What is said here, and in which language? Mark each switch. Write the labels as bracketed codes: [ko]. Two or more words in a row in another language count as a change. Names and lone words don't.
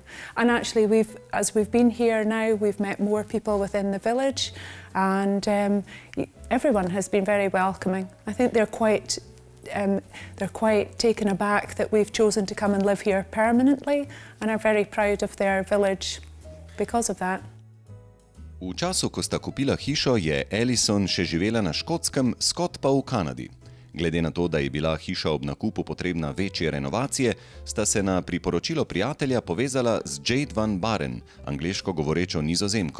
[en] And actually, as we've been here now, we've met more people within the village, and everyone has been very welcoming. I think they're quite taken aback that we've chosen to come and live here permanently, and are very proud of their village because of that. [sl] V času, ko sta kupila hišo, je Alison še živela na Škotskem, Scott pa v Kanadi. Glede na to, da je bila hiša ob nakupu potrebna večje renovacije, sta se na priporočilo prijatelja povezala z Jade van Baren, angleško govorečo Nizozemko.